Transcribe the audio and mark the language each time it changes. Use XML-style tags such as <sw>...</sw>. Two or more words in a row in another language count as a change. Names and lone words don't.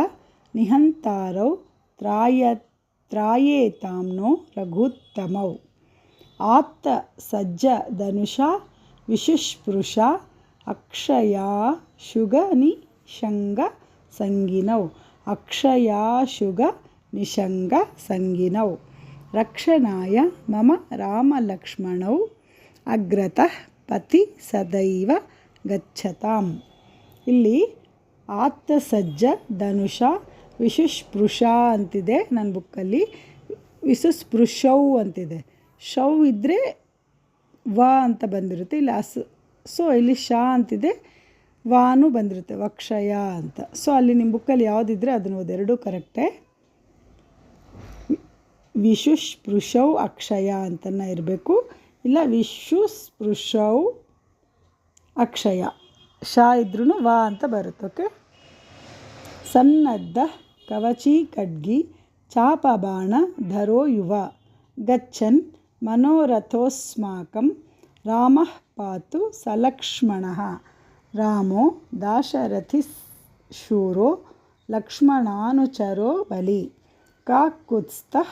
<sa>ನಿಹಂತಾರೌ ತ್ರಾಯೇತಾಂ ನೋ ರಘುತ್ತಮೌ ಆತ್ತ ಸಜ್ಜ ಧನುಷಾ ವಿಶುಷ್ಪೃಶ ಅಕ್ಷಯಾಶುಗ ನಿಶಂಗ ಸಂಗಿನೌ ಅಕ್ಷಯಾಶುಗ ನಿಶಂಗ ಸಂಗಿನೌ ರಕ್ಷಣಾಯ ಮಮ ರಾಮಲಕ್ಷ್ಮಣೌ ಅಗ್ರತಃ ಪತಿ ಸದೈವ ಗಚ್ಚತಾಂ.</sa> <kn>ಇಲ್ಲಿ</kn> <sa>ಆತ್ತ ಸಜ್ಜ ಧನುಷ ವಿಶುಷ್ಪೃಶ</sa> <kn>ಅಂತಿದೆ ನನ್ನ ಬುಕ್ಕಲ್ಲಿ, ವಿಶುಸ್ಪೃಶೌ ಅಂತಿದೆ. ಶೌ ಇದ್ದರೆ ವ ಅಂತ ಬಂದಿರುತ್ತೆ, ಇಲ್ಲಿ ಸೊ ಇಲ್ಲಿ ಶಾ ಅಂತಿದೆ, ವಾನು ಬಂದಿರುತ್ತೆ, ವಕ್ಷಯ ಅಂತ. ಸೊ ಅಲ್ಲಿ ನಿಮ್ಮ ಬುಕ್ಕಲ್ಲಿ ಯಾವುದಿದ್ರೆ ಅದನ್ನು ಓದೆರಡೂ ಕರೆಕ್ಟೇ.</kn> <sa>ವಿಶುಸ್ಪೃಶೌ ಅಕ್ಷಯ</sa> <kn>ಅಂತನ ಇರಬೇಕು, ಇಲ್ಲ</kn> <sa>ವಿಶುಸ್ಪೃಶೌ ಅಕ್ಷಯ,</sa> <kn>ಶಾ ಇದ್ರೂ ವಾ ಅಂತ ಬರುತ್ತೆ. ಓಕೆ.</kn> <sa>ಸನ್ನದ್ಧ ಕವಚಿ ಖಡ್ಗಿ ಚಾಪಬಾಣ ಧರೋ ಯುವ ಗಚ್ಚನ್ ಮನೋರಥೋಸ್ಮಾಕಂ ರಾಮಃ ಪಾತು ಸಲಕ್ಷ್ಮಣಃ ರಾಮೋ ದಾಶರಥಿಶೂರೋ ಲಕ್ಷ್ಮಣಾನುಚರೋ ಬಲಿ ಕಾಕುತ್ಸ್ಥಃ</sa>